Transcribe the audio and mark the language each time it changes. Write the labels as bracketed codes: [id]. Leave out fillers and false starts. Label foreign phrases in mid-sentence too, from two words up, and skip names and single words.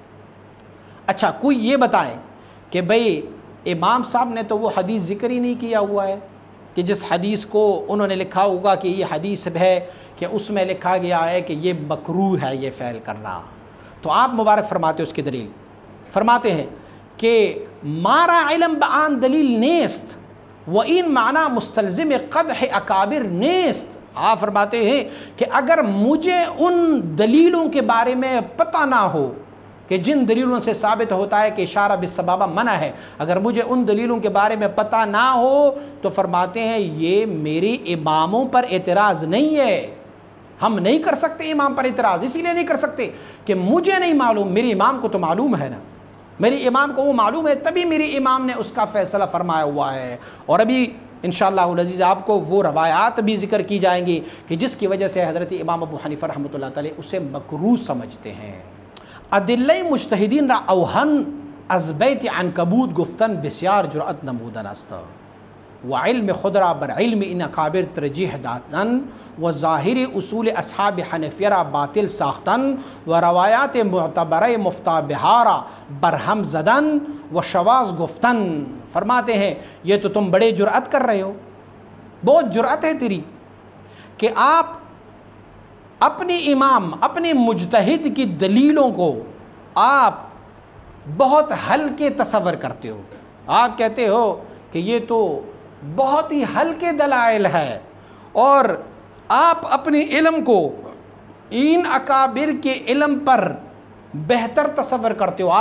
[ur] اچھا کوئی یہ بتائیں کہ بھئی امام صاحب نے تو وہ حدیث ذکر ہی نہیں کیا ہوا ہے کہ جس حدیث کو انہوں نے لکھا ہوگا کہ یہ حدیث ہے کہ اس میں لکھا گیا ہے کہ یہ مکروہ ہے یہ فعل کرنا. تو آپ مبارک فرماتے اس کی دلیل فرماتے ہیں کہ [fa] مارا علم بآن دلیل نیست و این معنی مستلزم قدح اکابر نیست. [ur] آپ فرماتے ہیں کہ اگر مجھے ان دلیلوں کے بارے میں پتہ نہ ہو کہ جن دلیلوں سے ثابت ہوتا ہے کہ [ar] اشارہ بالسبابہ [ur] منع ہے، اگر مجھے ان دلیلوں کے بارے میں پتہ نہ ہو تو فرماتے ہیں یہ میرے اماموں پر اعتراض نہیں ہے. ہم نہیں کر سکتے امام پر اعتراض، اسی لیے نہیں کر سکتے کہ مجھے نہیں معلوم، میرے امام کو تو معلوم ہے نا، میرے امام کو وہ معلوم ہے تبھی میرے امام نے اس کا فیصلہ فرمایا ہوا ہے. اور ابھی [ar] انشاءاللہ العزیز [ur] آپ کو وہ روایات بھی ذکر کی جائیں گی کہ جس کی وجہ سے حضرت امام ابو حنیفہ [ar] رحمۃ اللہ تعالی [ur] اسے مکروہ سمجھتے ہیں. [fa] ادلہ مجتہدین را اوہن از بیت عنکبوت گفتن بسیار جرأت نمودن است و علم خود را بر علم ان اکابر ترجیح دادن و ظاہر اصول اصحاب حنفیہ را باطل ساختن و روایات معتبرہ مفتہ بہارا برہم زدن و شواذ گفتن. [ur] فرماتے ہیں یہ تو تم بڑے جرأت کر رہے ہو، بہت جرأت ہے تیری کہ آپ اپنے امام اپنے مجتہد کی دلیلوں کو آپ بہت ہلکے تصور کرتے ہو. آپ کہتے ہو کہ یہ تو بہت ہی ہلکے دلائل ہے اور آپ اپنے علم کو ان اکابر کے علم پر بہتر تصور کرتے ہو.